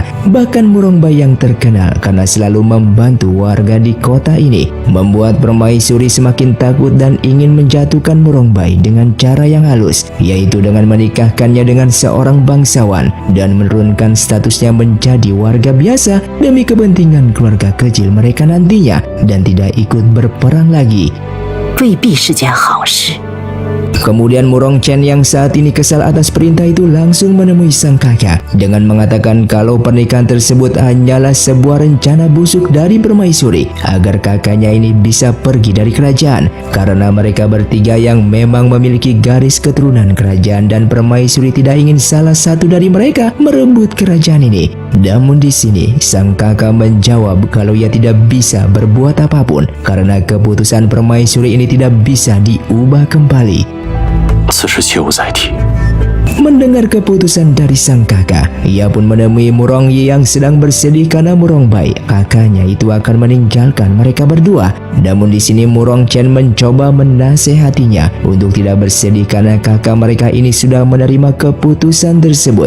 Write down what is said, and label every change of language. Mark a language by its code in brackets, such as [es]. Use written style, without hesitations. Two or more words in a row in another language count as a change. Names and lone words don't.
[id] Bahkan Murongbai yang terkenal karena selalu membantu warga di kota ini, membuat permaisuri semakin takut dan ingin menjatuhkan Murongbai dengan cara yang halus, yaitu dengan menikahkannya dengan seorang bangsawan dan menurunkan statusnya menjadi warga biasa demi kepentingan keluarga kecil mereka nantinya dan tidak ikut berperang lagi. [zh] 未必是件好事。 [id] Kemudian Murong Chen yang saat ini kesal atas perintah itu langsung menemui sang kakak dengan mengatakan kalau pernikahan tersebut hanyalah sebuah rencana busuk dari permaisuri agar kakaknya ini bisa pergi dari kerajaan karena mereka bertiga yang memang memiliki garis keturunan kerajaan dan permaisuri tidak ingin salah satu dari mereka merebut kerajaan ini. Namun di sini sang kakak menjawab kalau ia tidak bisa berbuat apapun karena keputusan permaisuri ini tidak bisa diubah kembali. [zh] 此事切勿再提。 [id] Mendengar keputusan dari sang kakak, ia pun menemui Murong Yi yang sedang bersedih karena Murongbai, kakaknya itu akan meninggalkan mereka berdua. Namun di sini Murong Chen mencoba menasehatinya untuk tidak bersedih karena kakak mereka ini sudah menerima keputusan tersebut.